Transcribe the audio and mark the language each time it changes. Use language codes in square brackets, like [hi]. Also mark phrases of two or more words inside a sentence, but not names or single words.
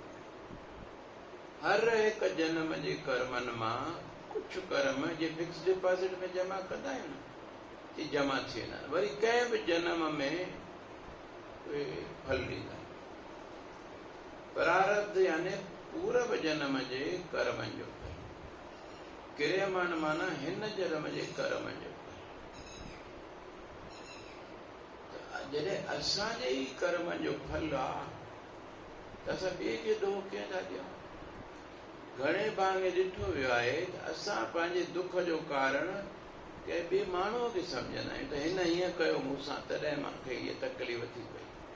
[sd] हर हिकु जन्म जे कर्मनि मां कुझु कर्म जे [en] fix deposit [sd] में जमा कंदा आहियूं कि जमा थी वेंदा आहिनि, वरी कंहिं बि जन्म में उहे फल ॾींदा आहिनि। प्रारब्ध यानी पूरब जन्म जे कर्मनि जो फल। क्रियमान माना हिन जन्म जे कर्म जो फल। जॾहिं असांजे ई कर्मनि जो फल आहे त असां ॿिए खे ॾोह कीअं था ॾियूं? घणे भाङे ॾिठो वियो आहे त असां पंहिंजे दुख जो कारण कंहिं ॿिए माण्हूअ खे सम्झंदा आहियूं त हिन हीअं कयो मूंसां तॾहिं मूंखे हीअ तकलीफ़ थी पई।